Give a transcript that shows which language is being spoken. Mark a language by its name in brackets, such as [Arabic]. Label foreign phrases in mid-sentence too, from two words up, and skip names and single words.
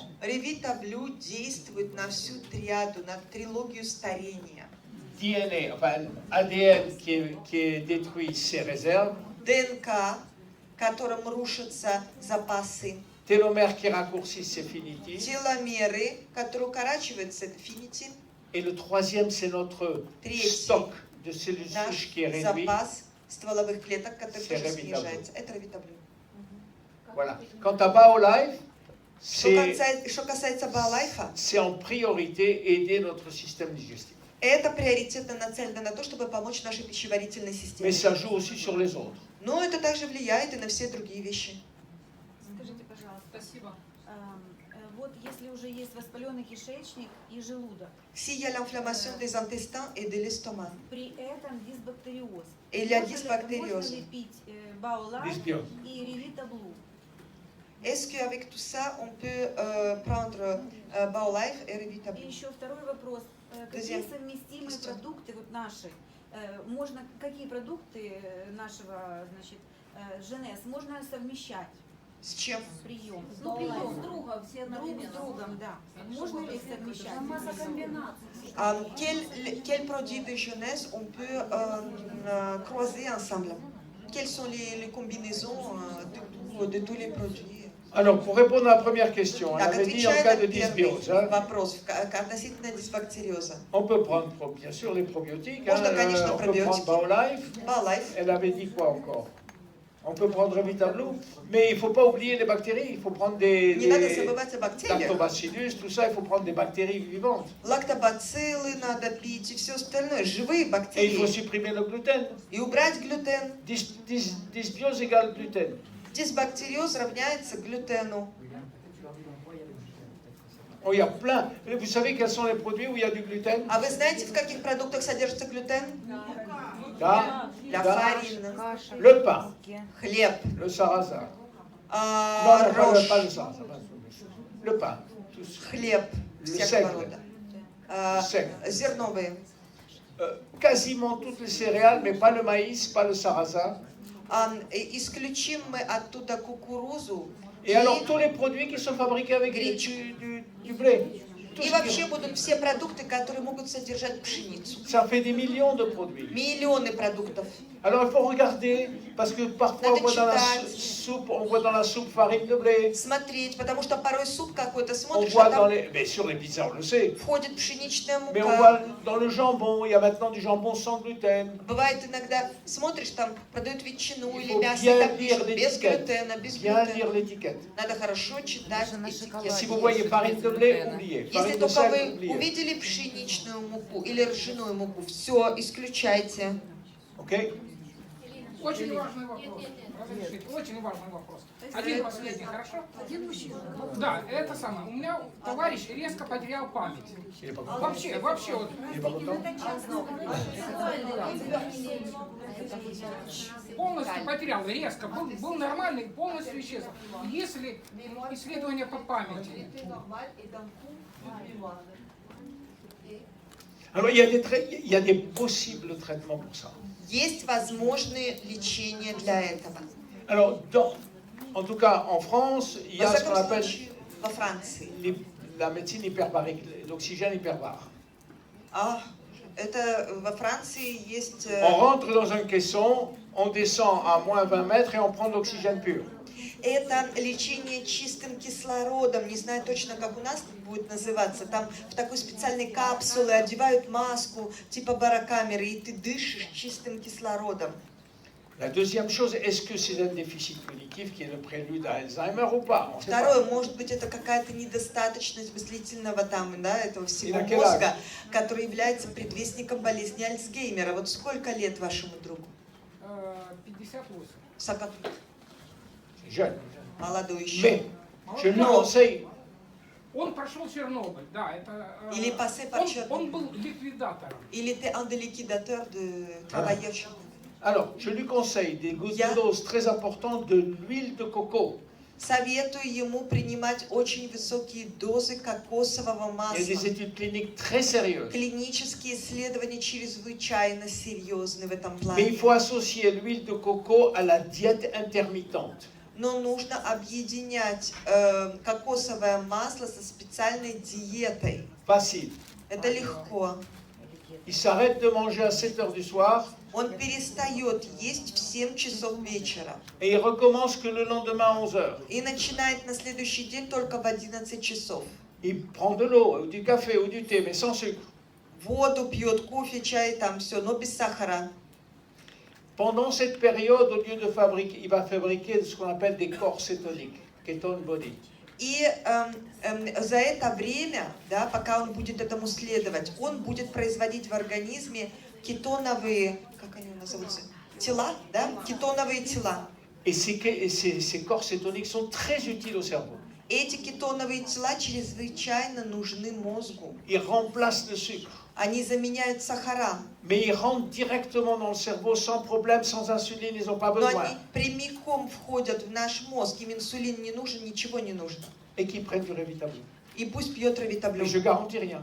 [Russian] Revitablo действует на всю триаду, на трилогию старения. [French] DNA, enfin, ADN qui est détruit, ses réserves. [Russian] ДНК, которым рушатся запасы. [French] Télomères qui raccourcissent, c'est finitif. [Russian] Теломеры, которые укорачиваются, это финитив. [French] Et le troisième, c'est notre stock de cellules souches qui est [Russian] Наш [French] réduit. [Russian] запас стволовых клеток, который [French] C'est [Russian] тоже [French] Revitablo. [Russian] снижается. Это Revitablo. [French] Voilà. Quant à BioLife, [Russian] Что касается BioLife, [French] c'est en priorité aider notre système digestif. [Russian] это приоритетно нацелено на то, чтобы помочь нашей пищеварительной [French] Mais [Russian] системе. [French] ça joue aussi sur les autres. [Russian] Но это также влияет и на все другие вещи. Спасибо. Вот если уже есть воспаленный кишечник и желудок. [French] S'il y a l'inflammation des intestins et de l'estomac, [Russian] При этом дисбактериоз. [French] et il y a [Russian] Можно [French] dysbactériose, [Russian] ли пить Баолайф [French] Dysbiose. [Russian] и Ревитаблу? [French] est-ce qu'avec tout ça, on peut prendre Baulife et [Russian] И [French] Revitable? [Russian] еще второй вопрос. Какие совместимые продукты вот наши? Можно какие продукты нашего, значит, ЖНС можно совмещать? С чем? Прием. Ну, прием. С другом, все Друг с другом, да. Можно ли их совмещать? Масса комбинаций. [French] Quels produits de jeunesse on peut croiser ensemble? Quelles sont les combinaisons de tous les produits? Alors, pour répondre à la première question, on avait dit en cas de dysbiose, hein, [Russian] вопрос, относительно дисбактериоза. [French] on peut prendre bien sûr les probiotiques, hein, [Russian] Можно, конечно, [French] on peut prendre [Russian] пробиотики. [French] Baulife. Elle avait dit quoi encore? On peut prendre Revitable, mais il ne faut pas oublier les bactéries, il faut prendre des [Russian] Не надо забывать о бактериях. [French] lactobacillus, tout ça, il faut prendre des bactéries vivantes. [Russian] Лактобациллы надо пить и все остальное, живые [French] Et il faut [Russian] бактерии. [French] supprimer le gluten. [Russian] И убрать глютен. [French] Dysbiose égale gluten. [Russian] Дисбактериоз равняется глютену. [French] Oh, il y a plein. Vous savez quels sont les produits où il y a du gluten? [Russian] А вы знаете, в каких продуктах содержится глютен? Да, [French] La [Russian] да. [French] farine, Le pain, [Russian] хлеб, [French] le sarrasin. Non, non, pas [Russian] рожь, [French] le sarrasin. Le pain, tout ça. [Russian] хлеб [French] Le [Russian] всякого [French] seigle. [Russian] рода, [French] Seigle. [Russian] зерновые. [French] Quasiment toutes les céréales, mais pas le maïs, pas le sarrasin. [Russian] Исключим мы оттуда кукурузу [French] Et alors tous les produits qui sont fabriqués avec du blé. Tout [Russian] и [French] ce [Russian] вообще [French] qui- [Russian] будут все продукты, которые могут содержать пшеницу. [French] Ça fait des millions de produits. [Russian] Миллионы продуктов. [French] Alors il faut regarder, parce que parfois on voit dans la soupe farine de blé. [Russian] Смотреть, потому что порой суп какой-то [French] On [Russian] смотришь, [French] voit [Russian] а [French] dans [Russian] там [French] les, bien sûr les pizzas on le sait, [Russian] входит пшеничная [French] mais on [Russian] мука. [French] voit dans le jambon, il y a maintenant du jambon sans gluten. [Russian] Бывает иногда, смотришь, там продают ветчину [French] Il [Russian] или [French] faut [Russian] мясо, и [French] bien [Russian] там [French] lire [Russian] пишут без [French] l'étiquette. [Russian] глютена, без [French] Bien [Russian] глютена. [French] lire l'étiquette. [Russian] Надо хорошо читать этикетку. [French] Si vous voyez farine de blé, oubliez. [Russian] Если [French] Farine de [Russian] только [French] sel, [Russian] вы [French] oubliez. [Russian] увидели пшеничную муку или ржаную муку, все, исключайте. [French] Ok? [Russian] Очень важный вопрос. Разрешите, очень важный вопрос. Один последний, хорошо? Один мужчина. Да, это самое. У меня товарищ резко потерял память. Вообще вот. Полностью потерял, резко. Был нормальный, полностью исчез. Если исследование по памяти. [French] Alors il y a des possibles traitements pour ça. [Russian] Есть возможные лечения для этого. [French] Alors, en tout cas, en France, il y a ce qu'on appelle [Russian] Во Франции. [French] la médecine hyperbarique, l'oxygène hyperbare. [Russian] Это во Франции есть... [French] On rentre dans un caisson, on descend à moins 20 mètres et on prend de l'oxygène pur. [Russian] Это лечение чистым кислородом, не знаю точно, как у нас будет называться. Там в такой специальной капсуле одевают маску типа барокамеры, и ты дышишь чистым кислородом. [French] La deuxième chose, est-ce que c'est un déficit cognitif qui est le prélude à Alzheimer ou pas? On sait pas. [Russian] Второе, может быть, это какая-то недостаточность мыслительного там, да, этого всего Инакела. мозга, который является предвестником болезни Альцгеймера. Вот сколько лет вашему другу? 58. Сакат. [French] Jeune. [Russian] Молодой еще. [French] Mais je lui conseille. [Russian] Он прошел Чернобыль, да, это... [French] Il est passé par Tchernobyl. [Russian] Он был ликвидатором. [French] Il était un des liquidateurs de travailleurs chez nous. Alors, je lui conseille des doses très importantes de l'huile de coco. [Russian] Советую ему принимать очень высокие дозы кокосового [French] Il y a des [Russian] масла. [French] études cliniques très sérieuses. [Russian] Клинические исследования чрезвычайно серьезны в этом [French] Mais [Russian] плане. [French] il faut associer l'huile de coco à la diète intermittente. [Russian] Но нужно объединять кокосовое масло со специальной диетой. [French] Facile. [Russian] Это легко. [French] Il s'arrête de manger à 7 heures du soir [Russian] Он перестает есть в 7 часов вечера. [French] et il recommence que le lendemain à 11 heures. [Russian] И начинает на следующий день только в 11 часов. [French] Il prend de l'eau, ou du café, ou du thé, mais sans sucre. [Russian] Воду пьет, кофе, чай, там все, но без сахара. [French] Pendant cette période, au lieu de fabriquer, il va fabriquer ce qu'on appelle des corps cétoniques, [English] ketone body. [Russian] И за это время, да, пока он будет этому следовать, он будет производить в организме кетоновые, как они называются, тела, да, кетоновые тела. [French] Et ces corps cétoniques sont très utiles au cerveau. [Russian] Эти кетоновые тела чрезвычайно нужны мозгу. [French] Ils remplacent le sucre. [Russian] Они заменяют сахара. [French] Mais ils rentrent directement dans le cerveau sans problème, sans insuline, ils n'ont pas [Russian] Но [French] besoin. [Russian] они прямиком входят в наш мозг. Им инсулин не нужен, ничего не нужно. [French] Et qui prennent du Revitablu. [Russian] И пусть пьет [French] Mais [Russian] Ревитаблю. [French] je garantis rien.